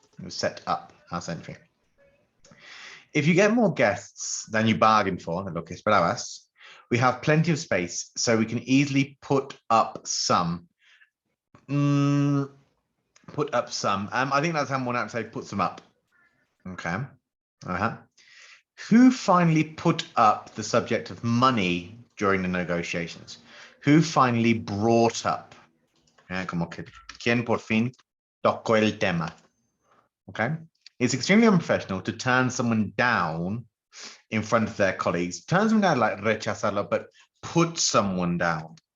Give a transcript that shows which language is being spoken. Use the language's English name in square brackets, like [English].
[English] It was set up last century. If you get more guests than you bargained for, [Spanish] lo que esperabas, [English] we have plenty of space, so we can easily put up some. Put up some. I think that's how one out to say put some up. Okay. Who finally put up the subject of money during the negotiations? Who finally brought up? [Spanish] Como que quien por fin tocó el tema. [English] Okay. It's extremely unprofessional to turn someone down in front of their colleagues. Turn someone down like rechazarlo, but put someone down.